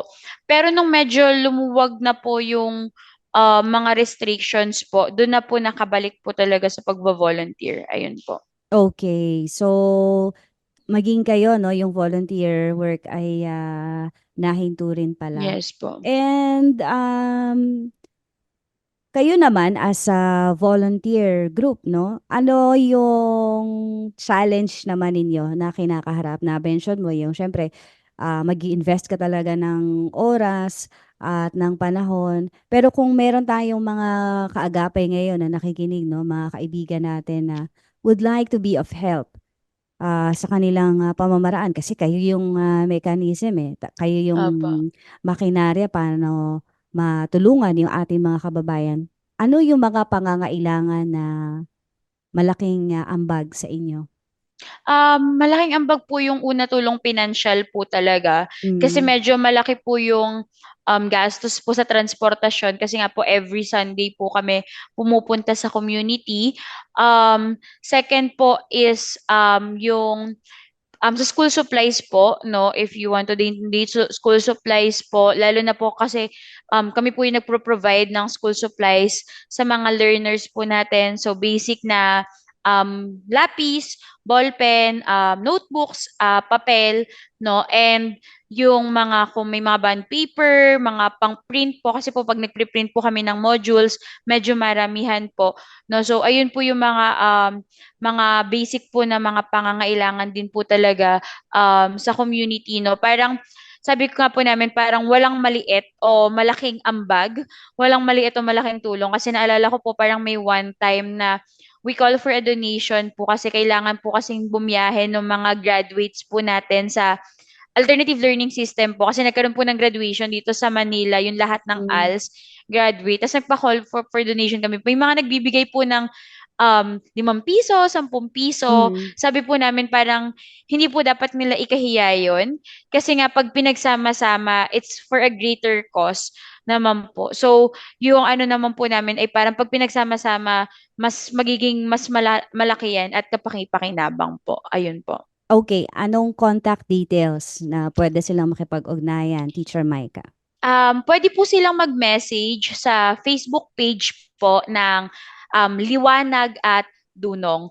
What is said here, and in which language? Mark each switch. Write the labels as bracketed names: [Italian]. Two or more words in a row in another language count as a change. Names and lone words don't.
[Filipino] Pero nung medyo lumuwag na po yung mga restrictions po, doon na po nakabalik po talaga sa pagvo-volunteer. Ayun po. Okay. So, maging kayo, no, yung volunteer work ay nahinto rin pala. Yes po. And kayo naman [English] as a volunteer group, [Filipino] no? Ano yung challenge naman ninyo na kinakaharap? Na-mention mo yung syempre mag-invest ka talaga ng oras at ng panahon. Pero kung meron tayong mga kaagapay ngayon na nakikinig, no, mga kaibigan natin na [English] would like to be of help [Filipino] sa kanilang pamamaraan kasi kayo yung mechanism eh. Kayo yung Opo. makinarya paano matulungan yung ating mga kababayan. Ano yung mga pangangailangan na malaking ambag sa inyo? Malaking ambag po yung una tulong pinansyal po talaga. Kasi Mm. medyo malaki po yung gastos po sa transportasyon kasi nga po [English] every Sunday [Filipino] po kami pumupunta sa community. Second po is yung sa [English] school supplies [Filipino] po, no, [English] if you want to donate to school supplies [Filipino] po, lalo na po kasi kami po yung nagpro-provide ng [English] school supplies [Filipino] sa mga learners po natin. So basic na lapis, ballpen, notebooks, papel, no, and yung mga kung may mga [English] bond paper, [Filipino] mga pang-print po kasi po pag nagpre-print po kami ng modules, medyo maramihan po, no. So ayun po yung mga basic po na mga pangangailangan din po talaga sa community, no? Parang sabi ko nga po namin parang walang maliit o malaking ambag, walang maliit o malaking tulong kasi naalala ko po parang may [English] one time [Filipino] na [English] we call for a donation [Filipino] po kasi kailangan po kasing bumiyahe ng mga graduates po natin sa [English] alternative learning system [Filipino] po kasi nagkaroon po ng graduation dito sa Manila, yung lahat ng Mm. [English] ALS graduate. [Filipino] Tapos nagpa- [English] call for donation [Filipino] kami. May mga nagbibigay po ng 5 piso, 10 piso. Mm. Sabi po namin parang hindi po dapat nila ikahiya yun. Kasi nga pag pinagsama-sama, [English] it's for a greater cause. [Filipino] naman po. So, yung ano naman po namin ay parang pag pinagsama-sama, mas magiging mas malaki yan at kapaki-pakinabang po. Ayun po. Okay, anong contact details na pwede silang makipag-ugnayan, Teacher Micah? Pwede po silang mag-message sa Facebook page po ng Liwanag at Dunong.